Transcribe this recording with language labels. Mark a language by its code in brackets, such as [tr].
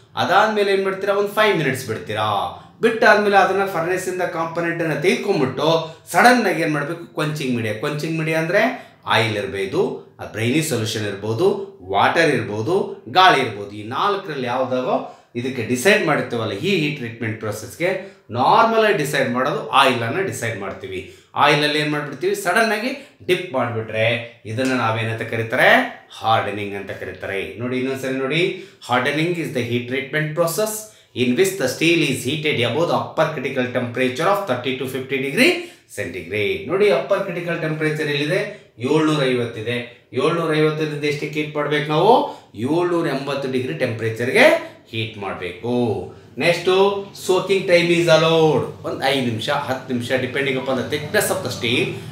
[kn] ಅದಾದಮೇಲೆ ಏನು ಮಾಡ್ತೀರಾ, ಒಂದು 5 minutes ಬಿಡ್ತೀರಾ. ಬಿಟ್ಟಾದ್ಮೇಲೆ ಅದನ್ನು ಫರ್ನೆಸ್ಸಿಂದ ಕಾಂಪೊನೆಂಟನ್ನು ತೆಗೆದುಕೊಂಡ್ಬಿಟ್ಟು ಸಡನ್ನಾಗಿ ಏನು ಮಾಡಬೇಕು, ಕ್ವಂಚಿಂಗ್ ಮೀಡಿಯಾ ಅಂದರೆ ಆಯಿಲ್ ಇರ್ಬೋದು, ಬ್ರೈನಿ ಸೊಲ್ಯೂಷನ್ ಇರ್ಬೋದು, ವಾಟರ್ ಇರ್ಬೋದು, ಗಾಳಿ ಇರ್ಬೋದು. ಈ 4ರಲ್ಲಿ ಯಾವುದಾಗೋ ಇದಕ್ಕೆ ಡಿಸೈಡ್ ಮಾಡಿರ್ತೀವಲ್ಲ ಈ ಹೀಟ್ ಟ್ರೀಟ್ಮೆಂಟ್ ಪ್ರೊಸೆಸ್ಗೆ, ನಾರ್ಮಲಾಗಿ ಡಿಸೈಡ್ ಮಾಡೋದು ಆಯಿಲನ್ನು ಡಿಸೈಡ್ ಮಾಡ್ತೀವಿ. ಆಯಿಲಲ್ಲಿ ಏನು ಮಾಡಿಬಿಡ್ತೀವಿ, ಸಡನ್ನಾಗಿ ಡಿಪ್ ಮಾಡಿಬಿಟ್ರೆ ಇದನ್ನು ನಾವೇನಂತ ಕರೀತಾರೆ, ಹಾರ್ಡನಿಂಗ್ ಅಂತ ಕರೀತಾರೆ. ನೋಡಿ ಇನ್ನೊಂದ್ಸರಿ ನೋಡಿ, [en] Hardening is the heat treatment process in which the steel is heated above the upper critical temperature of 30 to 50 degree centigrade. [kn] ನೋಡಿ ಅಪ್ಪರ್ ಕ್ರಿಟಿಕಲ್ ಟೆಂಪರೇಚರ್ ಎಲ್ಲಿದೆ, 750 ಇದೆ. 750 ಎಷ್ಟಕ್ಕೆ ಹೀಟ್ ಮಾಡಬೇಕು ನಾವು, 780 ಡಿಗ್ರಿ ಟೆಂಪರೇಚರ್ಗೆ ಹೀಟ್ ಮಾಡಬೇಕು. [en] Next soaking time is allowed. [kn] ಒಂದು 5 ನಿಮಿಷ 10 ನಿಮಿಷ [en] Depending upon the thickness of the steel.